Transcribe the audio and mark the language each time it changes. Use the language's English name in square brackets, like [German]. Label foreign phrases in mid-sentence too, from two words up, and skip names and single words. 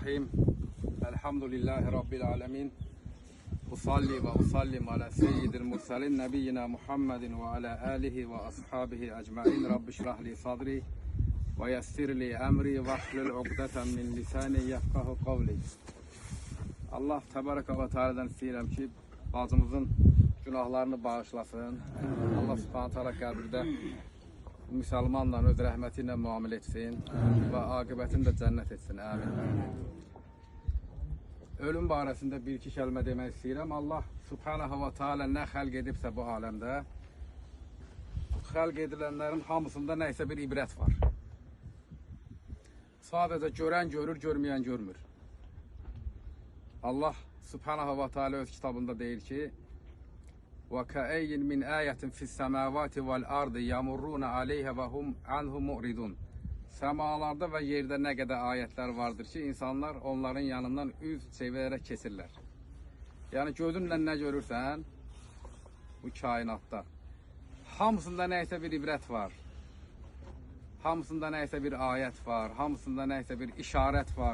[Arabic] بسم الله الرحمن الرحيم. الحمد لله رب العالمين. أصلي وأسلم على سيد المرسلين نبينا محمد وعلى آله وأصحابه أجمعين. رب اشرح لي صدري ويسر لي أمري واحلل عقدة من لساني يفقهوا قولي. [Azerbaijani] Allah [Arabic] تبارك وتعالى'dan [Azerbaijani] istəyirəm ki, bacımızın günahlarını bağışlasın. Allah [Arabic] سبحانه تعالى [Azerbaijani] qəbirdə Müslümanla öz rəhməti ilə müamilə etsin və aqibətini də cənnət etsin. Amin. Ölüm barəsində bir-iki kəlmə demək istəyirəm. Allah [Arabic] سبحانه وتعالى [Azerbaijani] nə xəlq edibsə bu aləmdə, xəlq edilənlərin hamısında nəysə bir ibrət var. Sadəcə görən görür, görməyən görmür. Allah [Arabic] سبحانه وتعالى [Azerbaijani] öz kitabında deyir ki, [Arabic] وَكَأَيٍّ مِنْ آيَةٍ فِي السَّمَاوَاتِ وَالْأَرْضِ يَمُرُّونَ عَلَيْهَا وَهُمْ عَنْهُ مُعْرِضُونَ. [Azerbaijani] Səmalarda və yerdə nə qədər ayətlər vardır ki, insanlar onların yanından üz çevirərək keçirlər. Yəni gözünlə nə görürsən bu kainatda, hamısında nəysə bir ibrət var. Hamısında nəysə bir ayət var, hamısında nəysə bir işarət var.